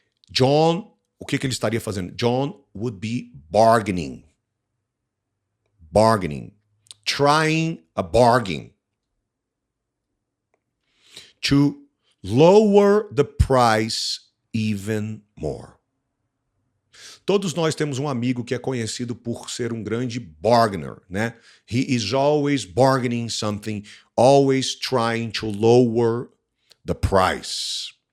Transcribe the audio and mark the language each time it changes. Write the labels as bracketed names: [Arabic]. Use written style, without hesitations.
[Portuguese] John, o que ele estaria fazendo? [English] John would be bargaining. Bargaining. Trying a bargain. To lower the price even more. [Portuguese] Todos nós temos um amigo que é conhecido por ser um grande bargainer, né? [English] He is always bargaining something, always trying to lower the price.